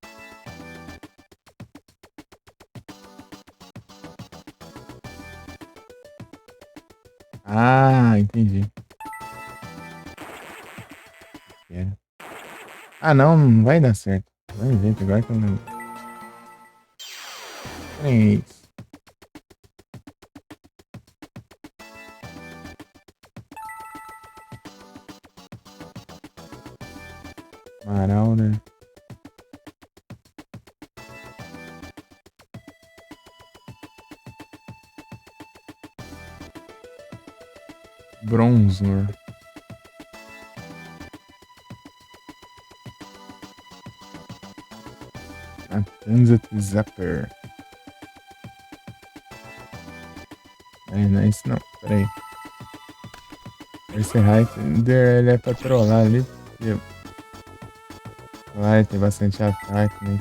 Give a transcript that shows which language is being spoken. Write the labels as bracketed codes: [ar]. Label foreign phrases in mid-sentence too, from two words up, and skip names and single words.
[pt] Ah, entendi. Ah, não, não vai dar certo. Vai ver, agora que eu não. Três. Marauder. Bronzor. Tanzat Zapper. Não é isso não. Pera aí. Esse Hider, ele é pra trollar ali. Porque... Claro, tem bastante ataque, né?